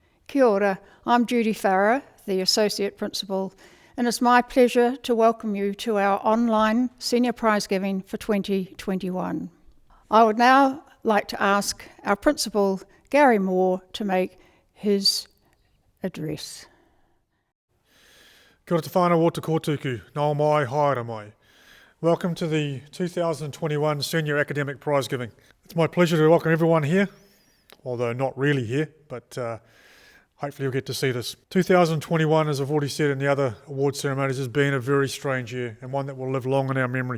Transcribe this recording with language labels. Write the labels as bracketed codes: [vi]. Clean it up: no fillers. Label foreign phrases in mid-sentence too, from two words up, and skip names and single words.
[mi] Kia ora, [en] I'm Judy Farrer, the Associate Principal, and it's my pleasure to welcome you to our online Senior Prizegiving for 2021. I would now like to ask our Principal, Gary Moore, to make his address. [mi] Kia ora te whānau o te kōtuku, nau mai, haere mai. [en] Welcome to the 2021 Senior Academic Prize Giving. It's my pleasure to welcome everyone here, although not really here, but hopefully you'll get to see this. 2021, as I've already said in the other award ceremonies, has been a very strange year and one that will live long in our memory.